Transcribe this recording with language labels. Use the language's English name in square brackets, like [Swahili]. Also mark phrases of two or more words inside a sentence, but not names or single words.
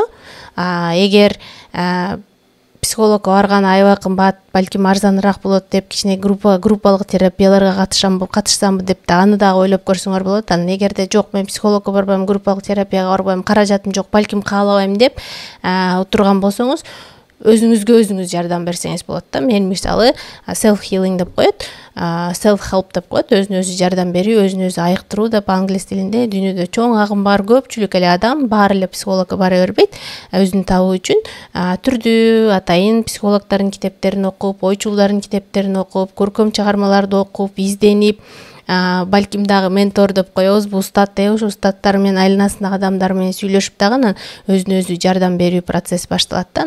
[Kyrgyz] Эгер психологко барган аябай кымбат, балким арзаныраак болот деп кичине группалык терапияларга катышсамбы деп аны дагы ойлоп көрсөңөр болот. Анан эгерде жок, мен психологко барбайм, группалык терапияга барбайм, каражатым жок, балким каалабайм деп отурган болсоңуз, өзүңүзгө өзүңүз жардам берсеңиз болот да. Мен мисалы [English] self healing [Kyrgyz] деп коет, [English] self help [Kyrgyz] деп коет, өзүнө өзү жардам берүү, өзүнө өзү айыктыруу деп англис тилинде. Дүйнөдө чоң агым бар, көпчүлүк эле адам баары эле психологко бара бербейт. Өзүн табуу үчүн түрдүү атайын психологдордун китептерин окуп, ойчулдардын китептерин окуп, көркөм чыгармаларды окуп, изденип, балким дагы ментор деп коебуз, устат ошо устаттар менен, айланасындагы адамдар менен сүйлөшүп дагы анан өзүнө өзү жардам берүү процесс башталат да.